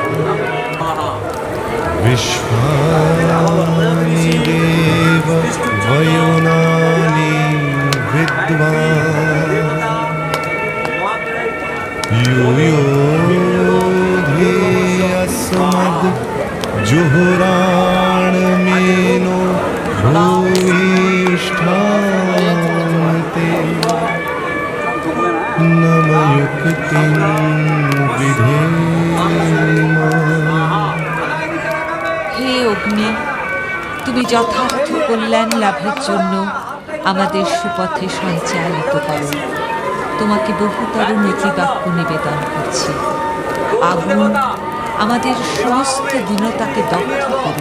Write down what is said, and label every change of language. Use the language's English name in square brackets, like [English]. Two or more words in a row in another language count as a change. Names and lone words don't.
[Sanskrit] विश्वानि देव वयुनानि विद्वान् यूयो अस्मद् जुहुराणमेनो भूयिष्ठान्ते नमयुक्तिं विधेम। [Bangla] হে অগ্নি, তুমি যথার্থ কল্যাণ লাভের জন্য আমাদের সুপথে সঞ্চালিত করো। তোমাকে বহুতর নীতিবাক্য নিবেদন করছি। আগুন, আমাদের সমস্ত দীনতাকে দগ্ধ করো।